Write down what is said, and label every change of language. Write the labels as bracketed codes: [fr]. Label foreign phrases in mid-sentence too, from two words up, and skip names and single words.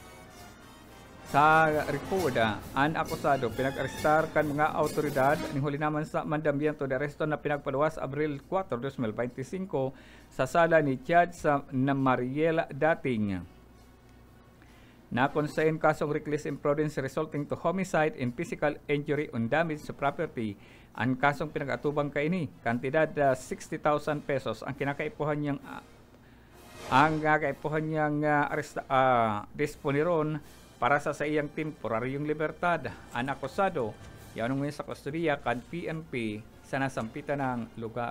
[bik] Sa record, ang akusado pinag-arestar kan mga autoridad ni huli naman sa [es] mandamiento de aresto [bik] na pinagpaluwas Abril 4, 2025 sa sala ni Judge sa Mariel Dating. [en] Na konsain kasong reckless imprudence resulting to homicide and physical injury on damage to property. [bik] Ang kasong pinag-atubang kaini, kantidad 60,000 pesos ang kinakaipuhan niyang disponiron para sa iyang temporaryong libertad. Ang akusado, yanong sa kustudiya kan PNP sa nasampitan ng lugar.